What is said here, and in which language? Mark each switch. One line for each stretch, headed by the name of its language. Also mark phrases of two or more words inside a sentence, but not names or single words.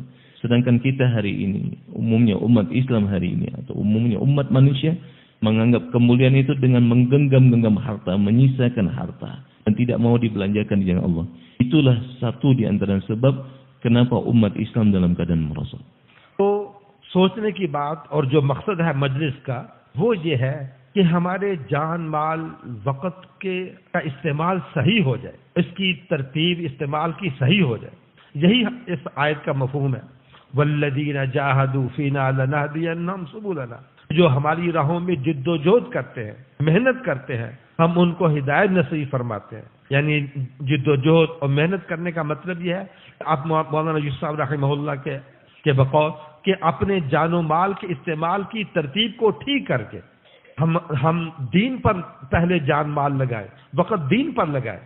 Indonesian: Sedangkan kita hari ini, umumnya umat Islam hari ini, atau umumnya umat manusia, menganggap kemuliaan itu dengan menggenggam-genggam harta, menyisakan harta, dan tidak mau dibelanjakan di jalan Allah. Itulah satu di antara sebab kenapa umat Islam dalam keadaan merosot.
Hindi: तो सोचने की बात और जो मकसद है मजलिस का वो ये है कि हमारे जान माल वक़्त का इस्तेमाल सही हो जाए, इसकी तरतीब इस्तेमाल की सही हो जाए। यही इस आयत का मफहूम है।
Arabic: والذين جاهدوا فينا لنهدينهم سبلنا,
Hindi: जो हमारी राहों में जिद्दोजहद करते हैं, मेहनत करते हैं, हम उनको हिदायत नसीब फरमाते हैं। यानी जिद्दोजहद और मेहनत करने का मतलब यह है, आप मौलाना यूसुफ साहब रहमहुल्लाह के बकौल कि अपने जानो माल के इस्तेमाल की तरतीब को ठीक करके हम दीन पर पहले जान माल लगाए, वक़्त दीन पर लगाए।